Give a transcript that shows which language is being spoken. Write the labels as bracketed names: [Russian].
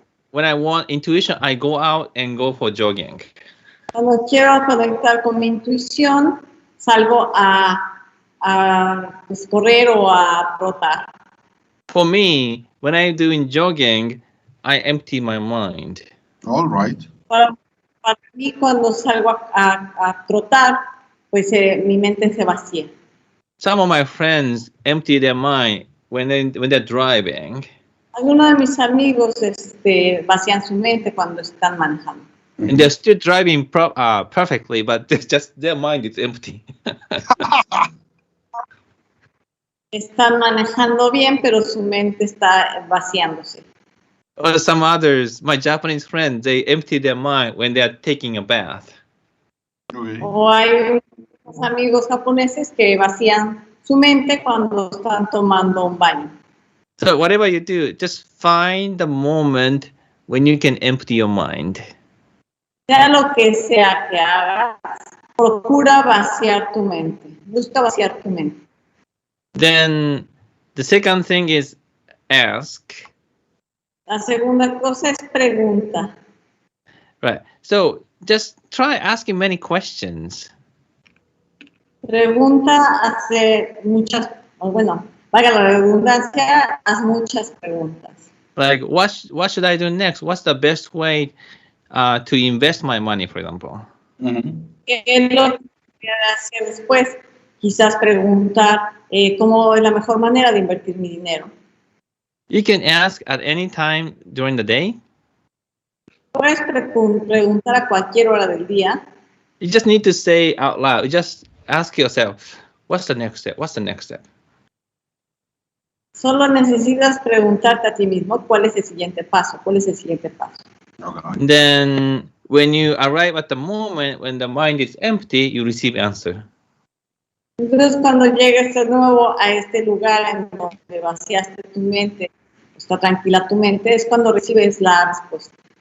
[English] When I want intuition, I go out and go for jogging. [Spanish] Cuando quiero conectar con mi intuición, salgo a pues, correr o a trotar. [English] For me, when I'm doing jogging, I empty my mind. All right. [Spanish] Para mí, cuando salgo a trotar, pues mi mente se vacía. [English] Some of my friends empty their mind when they're driving. [Spanish] Algunos de mis amigos vacían su mente cuando están manejando. [English] And they're still driving perfectly, but their mind is empty. [Spanish] Están manejando bien, pero su mente está vaciándose. [English] Or some others, my Japanese friends, they empty their mind when they're taking a bath. Okay. [Spanish] O hay unos amigos japoneses que vacían su mente cuando están tomando un baño. [English] So whatever you do, just find the moment when you can empty your mind. [Spanish] Sea lo que sea que hagas, procura vaciar tu mente. Busca vaciar tu mente. [English] Then the second thing is ask. [Spanish] La segunda cosa es pregunta. [English] Right. So just try asking many questions. [Spanish] Pregunta, hace muchas, bueno, valga la redundancia, haz muchas preguntas. [English] Like, what should I do next? What's the best way to invest my money, for example? [Spanish] ¿Qué es lo que voy a hacer después? Quizás preguntar cómo es la mejor manera de invertir mi dinero. [English] You can ask at any time during the day. [Spanish] Puedes preguntar a cualquier hora del día. [English] You just need to say out loud. You just ask yourself, what's the next step? What's the next step? [Spanish] Solo necesitas preguntarte a ti mismo cuál es el siguiente paso, cuál es el siguiente paso. [English] Okay. Then when you arrive at the moment when the mind is empty, you receive answer. [Spanish] Entonces cuando llegues de nuevo a este lugar en donde vaciaste tu mente, está tranquila tu mente, es cuando recibes la respuesta.